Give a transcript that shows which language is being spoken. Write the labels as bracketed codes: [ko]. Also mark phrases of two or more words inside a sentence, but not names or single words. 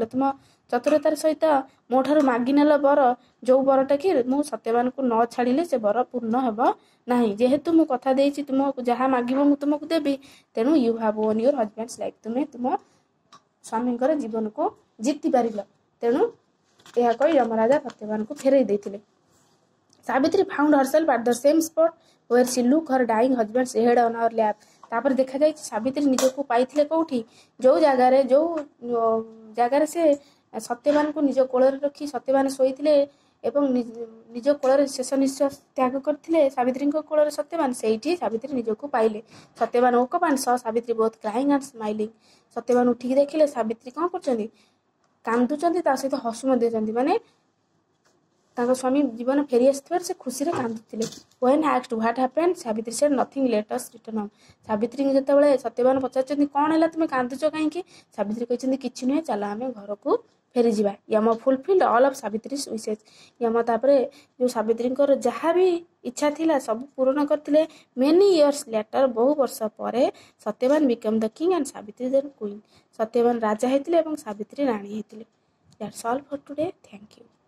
[or] ତୁମ ଚତୁରତାର ସହିତ ମୋ ଠାରୁ ମାଗି ନେଲ ବର, ଯୋଉ ବରଟା କି ମୁଁ ସତ୍ୟବାନକୁ ନ ଛାଡ଼ିଲେ ସେ ବର ପୂର୍ଣ୍ଣ ହେବ ନାହିଁ। ଯେହେତୁ ମୁଁ କଥା ଦେଇଛି ତୁମକୁ ଯାହା ମାଗିବ ମୁଁ ତୁମକୁ ଦେବି, ତେଣୁ [en] you have won your husband's life, [or] ତୁମେ ତୁମ ସ୍ୱାମୀଙ୍କର ଜୀବନକୁ ଜିତି ପାରିଲ। ତେଣୁ ଏହା କହି ଯମରାଜା ସତ୍ୟବାନଙ୍କୁ ଫେରାଇ ଦେଇଥିଲେ। [en] Savitri found herself at the same spot where she looked her dying husband's head on her lap। [or] ତାପରେ ଦେଖାଯାଇଛି ସାବିତ୍ରୀ ନିଜକୁ ପାଇଥିଲେ କୋଉଠି? ଯୋଉ ଜାଗାରେ ସେ ସତ୍ୟବାନଙ୍କୁ ନିଜ କୋଳରେ ରଖି ସତ୍ୟବାନ ଶୋଇଥିଲେ ଏବଂ ନିଜ କୋଳରେ ଶେଷ ନିଶ୍ୱାସ ତ୍ୟାଗ କରିଥିଲେ ସାବିତ୍ରୀଙ୍କ କୋଳରେ ସତ୍ୟବାନ, ସେଇଠି ସାବିତ୍ରୀ ନିଜକୁ ପାଇଲେ। [en] ସତ୍ୟବାନ woke up and saw ସାବିତ୍ରୀ both crying and smiling। [or] ସତ୍ୟବାନ ଉଠିକି ଦେଖିଲେ ସାବିତ୍ରୀ କ'ଣ କରୁଛନ୍ତି? କାନ୍ଦୁଛନ୍ତି, ତା ସହିତ ହସୁ ମଧ୍ୟ, ମାନେ ତାଙ୍କ ସ୍ୱାମୀ ଜୀବନ ଫେରି ଆସିଥିବାରୁ ସେ ଖୁସିରେ କାନ୍ଦୁଥିଲେ। [en] When asked what happened, ସାବିତ୍ରୀ said nothing, let us return home। [or] ସାବିତ୍ରୀଙ୍କୁ ଯେତେବେଳେ ସତ୍ୟବାନ ପଚାରୁଛନ୍ତି କ'ଣ ହେଲା, ତୁମେ କାନ୍ଦୁଛ କାହିଁକି? ସାବିତ୍ରୀ କହିଛନ୍ତି କିଛି ନୁହେଁ, ଚାଲ ଆମେ ଘରକୁ ଫେରିଯିବା। [en] Yama fulfilled all of ସାବିତ୍ରୀ's wishes। [or] ୟମ ତାପରେ ଯୋଉ ସାବିତ୍ରୀଙ୍କର ଯାହା ବି ଇଚ୍ଛା ଥିଲା ସବୁ ପୂରଣ କରିଥିଲେ। [en] many years later, [or] ବହୁ ବର୍ଷ ପରେ [en] Satyaban become the king and Savitri then queen. [or] ସତ୍ୟବାନ ରାଜା ହେଇଥିଲେ ଏବଂ ସାବିତ୍ରୀ ରାଣୀ ହେଇଥିଲେ। [en] That's all for today. Thank you.